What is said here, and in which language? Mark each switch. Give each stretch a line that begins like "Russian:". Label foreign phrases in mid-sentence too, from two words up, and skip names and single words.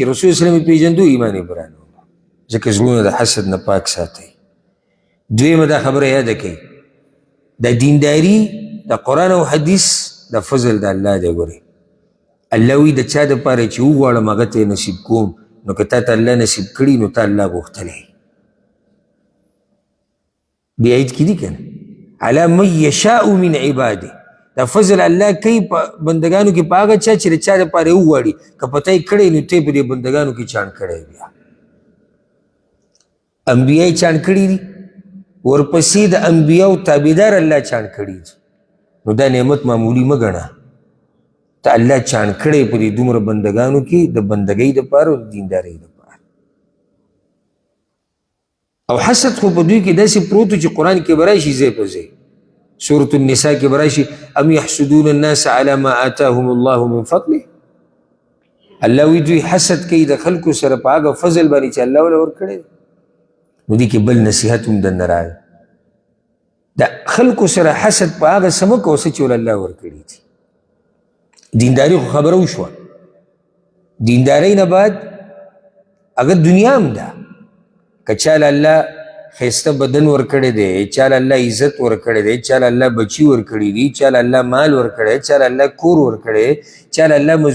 Pashto: رسول اسلام یې پېژندو ایمان یې برانه ځکه زړونه د حسد نه پاک ساتئ دویمه دا خبره یاده کوي د دینداري د قرآن او حدیث د فضل د الله دی ګورئ الله وایي د چا دپاره چې وغواړم هغه ته یې نصیب کوم نو که تا ته الله نصیب کړي نو تا الله غوښتلی دې آیت کې دي که نه
Arabic: على من یشاء من عباده
Pashto: دا فضل الله کوي په بندګانو کې په هغه چا چې د چا دپاره یې وغواړي که پته یې کړی نو ته یې په دې بندګانو کې چاڼ کړی بیا انبیا یې چاڼ کړي دي ورپسې د انبیاو تابعدار الله چاڼ کړي دي نو دا نعمت معمولی مه ګڼه ته الله چاڼ کړی په دې دومره بندګانو کې د بندګۍ دپاره او د دیندارۍ دپاره او حسد خو په دوی کې داسې پروت چې قرآن کې به راشي ځای په ځای سورة النساء کې به راشي
Arabic: ام یحسدون الناس على ما آتاهم الله من فضله
Pashto: الله وی دوی حسد کوي د خلکو سره په هغه فضل باندې چې الله وله ورکړی نو دې کې بل نصیحت هم دننه راغی د خلکو سره حسد په هغه څه مه کوه څه چې ول الله ورکړي دي دینداري خو خبره وشوه دیندارۍ نه بعد هغه دنیا هم ده که چاله الله ښایسته بدن ورکړی دی چاله الله عزت ورکړی دی چاله الله بچي ورکړي دي چاله الله مال ورکړی چاله الله کور ورکړی چاله الله مزدوري